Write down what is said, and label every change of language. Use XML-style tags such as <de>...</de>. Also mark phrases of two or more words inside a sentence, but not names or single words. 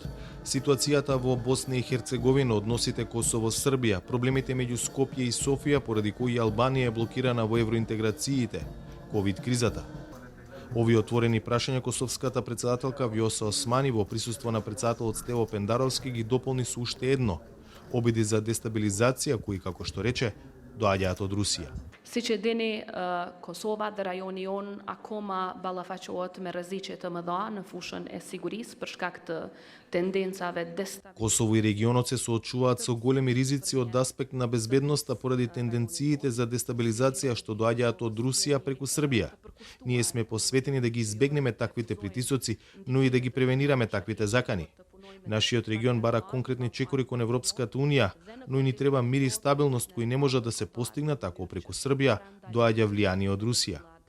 <mk>Ситуацијата во Босна и Херцеговина, односите Косово-Србија, проблемите меѓу Скопје и Софија поради кои Албанија е блокирана во евроинтеграциите, ковид кризата. Овие отворени прашања косовската претседателка Вјоса Османи во присуство на претседателот Стево Пендаровски ги дополни со уште едно – обиди за дестабилизација кои, како што рече, доаѓаат од Русија.</mk> <sq>Siç e dini, Kosova dhe rajoni jon akoma ballafaqohet me rreziqe të mëdha në fushën e sigurisë për shkak të tendencave destabilizuese.</sq> <mk>Косово и регионот се соочуваат со големи ризици од аспект на безбедноста поради тенденциите за дестабилизација што доаѓаат од Русија преку Србија. Ние сме посветени да ги избегнеме таквите притисоци, но и да ги превенираме таквите закани. Нашиот регион бара конкретни чекори кон Европската Унија, но и ни треба мир и стабилност кои не можат да се постигнат ако преку Србија доаѓа влијание од Русија.</mk>